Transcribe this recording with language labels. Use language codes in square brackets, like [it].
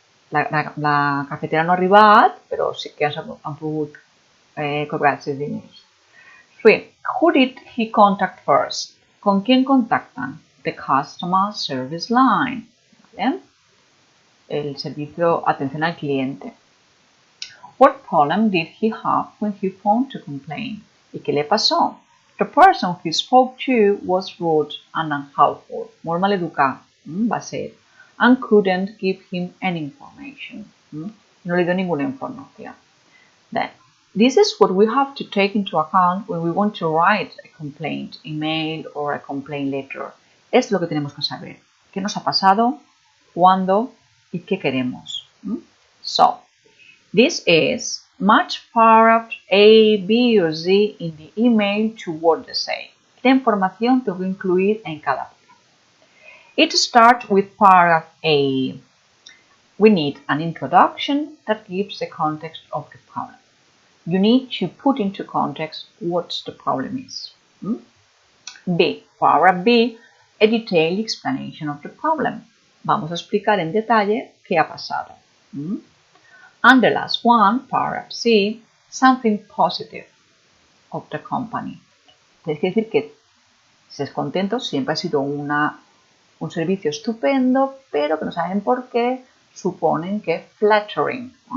[ca] La cafetera no ha arribat, però sí que han pogut cobrar-se diners. 3. [en] Who did he contact first? [es] ¿Con quién contactan? [en] The customer service line. [es] ¿Vale? El servicio atención al cliente. [en] What problem did he have when he phoned to complain? [es] ¿Y qué le pasó? [en] The person he spoke to was rude and unhelpful. [ca] Molt maleducat va ser. [en] And couldn't give him any information. [es] No le dio ninguna información. [en] Then, this is what we have to take into account when we want to write a complaint email or a complaint letter. [es] Es lo que tenemos que saber. ¿Qué nos ha pasado? ¿Cuándo? ¿Y qué queremos? [en] So, this is match paragraph A, B or Z in the email to what they say. [es] ¿Qué información tengo que incluir en cada párrafo? [en] It starts with paragraph A. We need an introduction that gives the context of the problem. You need to put into context what the problem is. B. Paragraph B. A detailed explanation of the problem. [es] Vamos a explicar en detalle qué ha pasado. [en] And the last one, paragraph C, something positive of the company. [es] Es decir que si es contento, siempre ha sido un servicio estupendo, pero que no saben por qué, suponen que flattering.